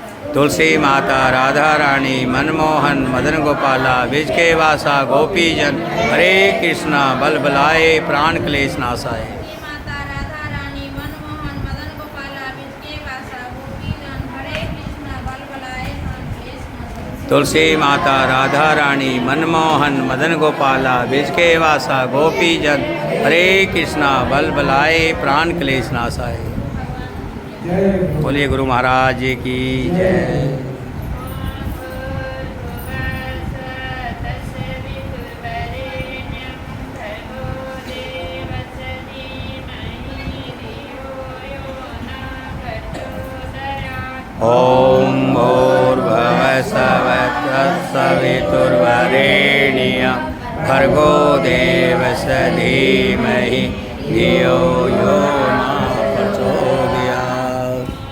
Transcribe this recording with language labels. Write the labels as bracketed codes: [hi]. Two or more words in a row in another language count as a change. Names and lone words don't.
[hi] तुलसी माता राधा रानी मनमोहन मदन गोपाला विज के वासा गोपी जन हरे कृष्णा बल बलाए प्राण क्लेश नाशाए। तुलसी माता राधा रानी मनमोहन मदन गोपाला विज के वासा गोपी जन हरे कृष्णा बल बलाए प्राण क्लेश नाशाय। तुलसी माता राधा रानी मनमोहन मदन गोपाला विज के वासा गोपी जन हरे कृष्णा बल बलाए प्राण क्लेश नाशाय। बोलिए गुरु महाराज जी की जय। [sa] ओम भूर्भुवः स्वः तत्सवितुर्वरेण्यं भर्गो देवस्य धीमहि धियो यो न प्रचोदयात्।